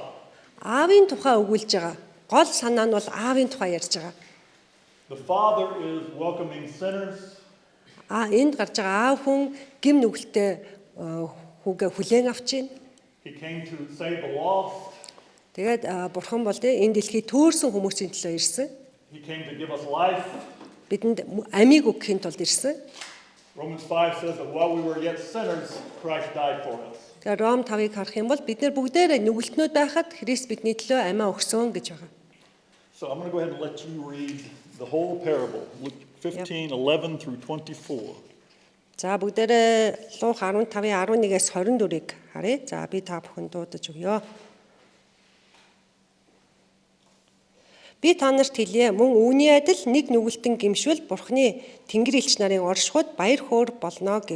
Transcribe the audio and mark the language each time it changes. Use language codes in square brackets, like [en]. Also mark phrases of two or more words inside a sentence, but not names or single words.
[mn] аавын тухай өгүүлж байгаа. Гол санаа нь бол аавын тухай ярьж байгаа. [en] The father is welcoming sinners. [mn] Энд гарч байгаа аав хүн гим нүгэлтэй хүүгээ хүлээн авч байна. [en] He came to save the lost. [mn] Тэгээд бурхан бол энэ дэлхий төөрсөн хүмүүсийн төлөө ирсэн. [en] He came to give us life. [mn] Бидэнд амийг өгөхийн тулд ирсэн. [en] Romans 5 says that while we were yet sinners, Christ died for us. [mn] Тэгээд Ром 5-ыг харах юм бол бид нар бүгдээрээ нүгэлтнүүд байхад Христ бидний төлөө амиа өгсөн гэж байгаа. [en] So I'm going to go ahead and let you read the whole parable, Luke 15, 11 through 24. [mn] За бүгдээрээ Луг 15-ын 11-ээс 24-ыг харъя. За би та бүхэнд дуудаж өгье. Би та нарт хэлье, мөн үүний адил нэг нүгэлтэн гимшвэл Бурхны Тэнгэр элч нарын оршихуйд баяр хөөр болно гэв.